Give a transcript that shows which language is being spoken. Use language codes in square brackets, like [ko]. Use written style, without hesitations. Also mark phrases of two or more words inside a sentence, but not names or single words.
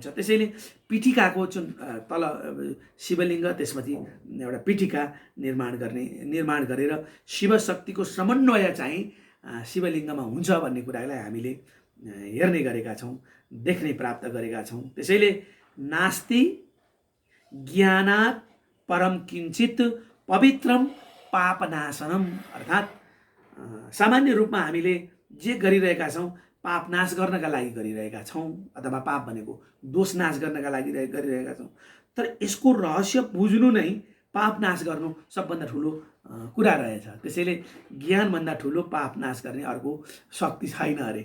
[ne] त्यसैले पिठिकाको जुन तल शिवलिङ्ग, त्यसपछि एउटा पिठिका निर्माण गरेर शिव शक्तिको समन्वय चाहिँ शिवलिङ्गमा हुन्छ भन्ने कुरालाई हामीले हेर्ने गरेका छौँ, देख्ने प्राप्त गरेका छौँ। [sa] त्यसैले नास्ति ज्ञानात् परम किञ्चित पवित्रम पापनाशनम, [ne] अर्थात् सामान्य रूपमा हामीले जे गरिरहेका छौँ पाप नाश गर्नका लागि गरिरहेका छौँ, अथवा पाप भनेको दोष नाश गर्नका लागि गरिरहेका छौँ। तर यसको रहस्य बुझ्नु नै पाप नाश गर्नु सबभन्दा ठुलो कुरा रहेछ। त्यसैले ज्ञानभन्दा ठुलो पाप नाश गर्ने अर्को शक्ति छैन अरे।